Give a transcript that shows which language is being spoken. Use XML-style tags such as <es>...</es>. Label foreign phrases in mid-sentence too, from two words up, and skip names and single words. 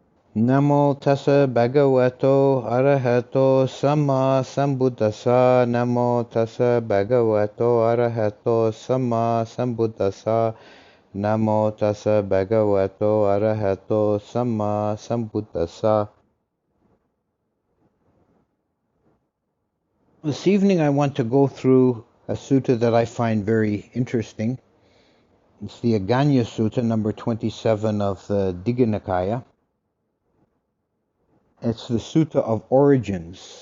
<pi>Namo tassa bhagavato arahato samma sambuddhassa. Namo tassa bhagavato arahato samma sambuddhassa. Namo tassa bhagavato arahato samma sambuddhassa.</pi> <en>This evening I want to go through a sutta that I find very interesting. It's the Aggañña Sutta, number 27 of the Digha Nikaya. It's the Sutta of Origins.</en>